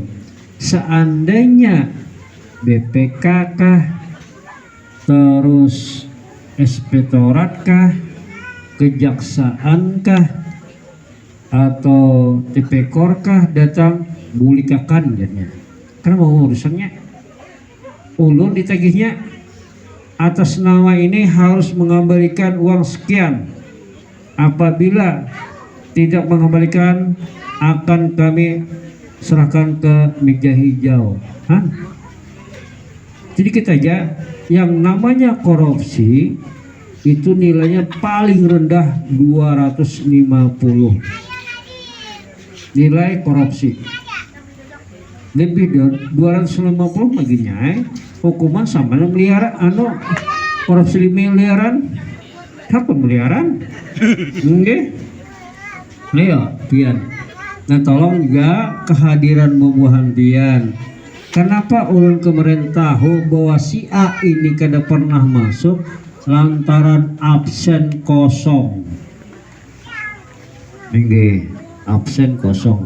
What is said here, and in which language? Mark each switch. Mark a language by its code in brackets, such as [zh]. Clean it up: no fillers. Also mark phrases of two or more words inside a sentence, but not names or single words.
[bjn] Seandainya BPK kah, terus inspektorat kah, kejaksaan kah, atau TPKOR kah datang bulikakan jadinya. [id] Karena mau urusannya ulun ditagihnya atas nama ini harus mengembalikan uang sekian. Apabila tidak mengembalikan akan kami serahkan ke meja hijau. Jadi kita aja yang namanya korupsi itu nilainya paling rendah 250 nilai korupsi. Lebih dari 250 baginya hukuman sama miliaran korupsi miliaran apa miliaran enggak ya pian. [bjn] Nah tolong juga kehadiran bubuhan pian. Kenapa ulun kemarin tahu bahwa si A ini kada pernah masuk lantaran absen kosong. [id] Enggak, absen kosong.